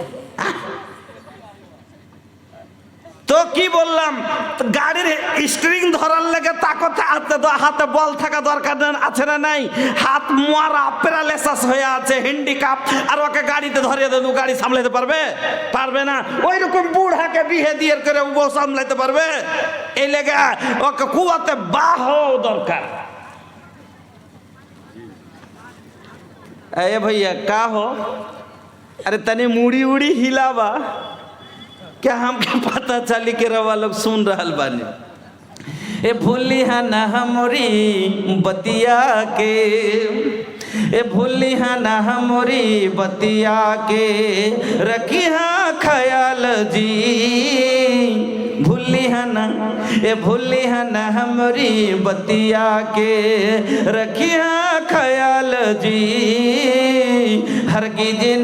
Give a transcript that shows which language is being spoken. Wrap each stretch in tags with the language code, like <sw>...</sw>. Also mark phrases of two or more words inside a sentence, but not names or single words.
<bn>তো কি বললাম, গাড়ির স্টিয়ারিং ধরার লেগে তাকে হাতে বল থাকা দরকার আছে না নাই? হাত মারা প্যারালাইসিস হয়ে আছে, হ্যান্ডিক্যাপ, আর ওকে গাড়িতে ধরিয়ে দেবো, গাড়ি সামলাতে পারবে? পারবে না। ওই রকম বুড়াকে বিয়ে দিয়ে করে বউ সামলাতে পারবে? এই লেগে ওকে কুয়াতে বাহ দরকার।</bn> <bho>ए भैया का हो? अरे तनी मुड़ी उड़ी हिलावा, क्या हमके पता चली के रवा लोग सुन रहल बानी। ए भूली है ना हमरी बतिया के, ए भूली है ना हमरी बतिया के, रखी हाँ ख्याल जी, भूली है ना, ए भूली है ना हमरी बतिया के, रखी हाँ ख्याल जी, हरगिज</bho>